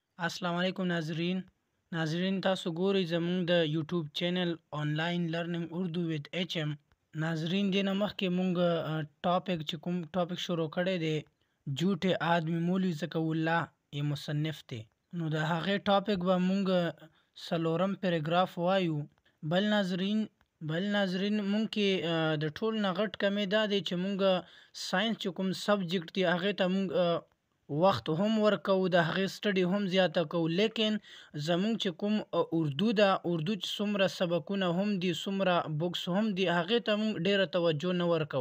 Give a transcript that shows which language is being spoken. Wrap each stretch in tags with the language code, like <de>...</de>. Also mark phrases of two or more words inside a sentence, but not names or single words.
<ps>السلام علیکم ناظرین تاسو ګورئ زموږ د یوټیوب چینل آنلاین لرنینګ اردو وذ ایچ ایم. ناظرین دینه مخکې مونږ کوم ټاپک شروع کړی دی جھوٹے آدمی مولوی ذکاءالله یې مصنف دی. نو د هغې ټاپک به مونږ څلورم پیراګراف وایو. بل ناظرین مونږ کې د ټول نه غټ کمی دا دی چې مونږ ساينس چې کوم سبجیکټ دی هغې ته مونږ وخت هم ورکو، د هغې سټډي هم زیاته کوو، لیکن زمونږ چې کوم اردو ده، اردو چې څومره سبکونه هم دي، څومره بکس هم دي، هغې ته مونږ ډیره توجه نه ورکو.</ps>